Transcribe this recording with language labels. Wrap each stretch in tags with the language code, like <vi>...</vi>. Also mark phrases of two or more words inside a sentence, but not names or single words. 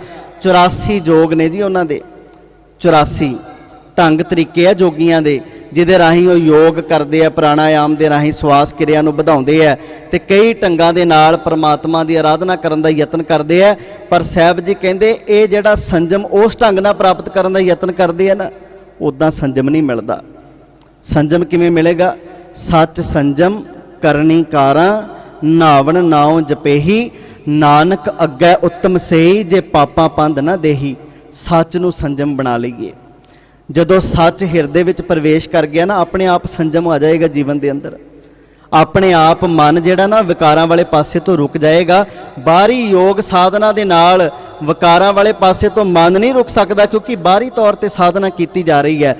<pa>84 ਜੋਗ ਨੇ ਜੀ ਉਹਨਾਂ ਦੇ, 84 ਢੰਗ ਤਰੀਕੇ ਆ ਜੋਗੀਆਂ ਦੇ, ਜਿਹਦੇ ਰਾਹੀਂ ਉਹ ਯੋਗ ਕਰਦੇ ਆ, ਪ੍ਰਾਣਾਯਾਮ ਦੇ ਰਾਹੀਂ ਸਵਾਸ ਕਿਰਿਆ ਨੂੰ ਵਧਾਉਂਦੇ ਆ, ਤੇ ਕਈ ਢੰਗਾਂ ਦੇ ਨਾਲ ਪਰਮਾਤਮਾ ਦੀ ਆਰਾਧਨਾ ਕਰਨ ਦਾ ਯਤਨ ਕਰਦੇ ਆ। ਪਰ ਸਾਹਿਬ ਜੀ ਕਹਿੰਦੇ ਇਹ ਜਿਹੜਾ ਸੰਜਮ ਉਸ ਢੰਗ ਨਾਲ ਪ੍ਰਾਪਤ ਕਰਨ ਦਾ ਯਤਨ ਕਰਦੇ ਆ ਨਾ, ਉੱਦਾਂ ਸੰਜਮ ਨਹੀਂ ਮਿਲਦਾ। ਸੰਜਮ ਕਿਵੇਂ ਮਿਲੇਗਾ? ਸਚੁ ਸੰਜਮੁ ਕਰਣੀ ਕਾਰਾਂ ਨਾਵਣੁ ਨਾਉ ਜਪੇਹੀ ਨਾਨਕ ਅਗੈ ਊਤਮ ਸੇਈ ਜਿ ਪਾਪਾਂ ਪੰਦਿ ਨ ਦੇਹੀ। सच ਨੂੰ ਸੰਜਮ ਬਣਾ ਲਈਏ। ਜਦੋਂ ਸੱਚ ਹਿਰਦੇ ਵਿੱਚ ਪ੍ਰਵੇਸ਼ ਕਰ ਗਿਆ ਨਾ, ਆਪਣੇ ਆਪ ਸੰਜਮ ਆ ਜਾਏਗਾ ਜੀਵਨ ਦੇ ਅੰਦਰ। ਆਪਣੇ ਆਪ ਮਨ ਜਿਹੜਾ ਨਾ ਵਿਕਾਰਾਂ ਵਾਲੇ ਪਾਸੇ ਤੋਂ ਰੁਕ ਜਾਏਗਾ। ਬਾਹਰੀ ਯੋਗ ਸਾਧਨਾ ਦੇ ਨਾਲ ਵਿਕਾਰਾਂ ਵਾਲੇ ਪਾਸੇ ਤੋਂ ਮਨ ਨਹੀਂ ਰੁਕ ਸਕਦਾ, ਕਿਉਂਕਿ ਬਾਹਰੀ ਤੌਰ ਤੇ ਸਾਧਨਾ ਕੀਤੀ ਜਾ ਰਹੀ ਹੈ।</pa>